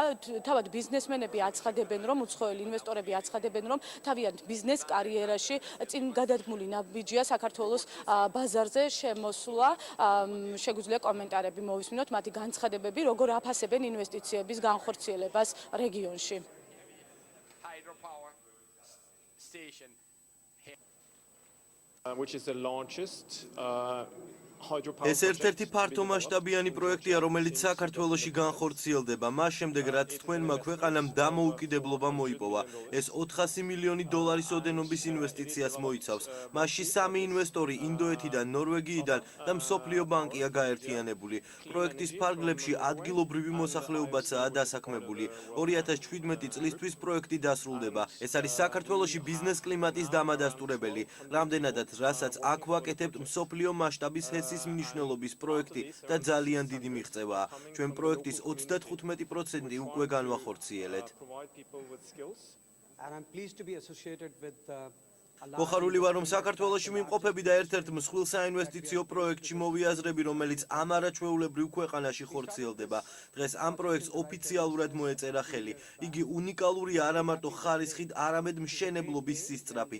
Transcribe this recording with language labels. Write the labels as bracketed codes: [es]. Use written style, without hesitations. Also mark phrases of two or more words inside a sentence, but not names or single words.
[ka] თავად ბიზნესმენები აცხადებენ, რომ უცხოელი ინვესტორები აცხადებენ, რომ თავიანთ ბიზნეს კარიერაში წინ გადადგმული ნაბიჯია საქართველოს ბაზარზე შემოსვლა. შეგვიძლია კომენტარები მოვისმინოთ, მათი განცხადებები, როგორ აფასებენ ინვესტიციების განხორციელებას რეგიონში. [en] Which is the largest [ka] ეს ერთ-ერთი ფართომასშტაბიანი პროექტია, რომელიც საქართველოში განხორციელდება. მას შემდეგ, რაც თქვენმა ქვეყანამ დამოუკიდებლობა მოიპოვა, ეს 400 მილიონი დოლარის ოდენობის ინვესტიციას მოიცავს. მასში 3 ინვესტორი ინდოეთიდან, ნორვეგიიდან და მსოფლიო ბანკია გაერთიანებული. პროექტის ფარგლებში ადგილობრივი მოსახლეობაცაა დასაქმებული. 2017 წლისთვის პროექტი დასრულდება. ეს არის საქართველოში ბიზნეს კლიმატის დამადასტურებელი, რამდენადაც რასაც აქ ვაკეთებთ მსოფლიო მასშტაბის ჰესის მნიშვნელობის პროექტი და ძალიან დიდი მიღწევაა. ჩვენ პროექტის 35% უკვე განვახორციელეთ. [en] and I'm pleased to be associated with [ka] მოხარული ვარ, რომ საქართველოში მიმყოფები და ერთ-ერთ მსხვილ საინვესტიციო პროექტში მოვიაზრები, რომელიც ამ არაჩვეულებრივ ქვეყანაში ხორციელდება. დღეს ამ პროექტს ოფიციალურად მოეწერა ხელი. იგი უნიკალურია არა მარტო ხარისხით, არამედ მშენებლობის სისწრაფით.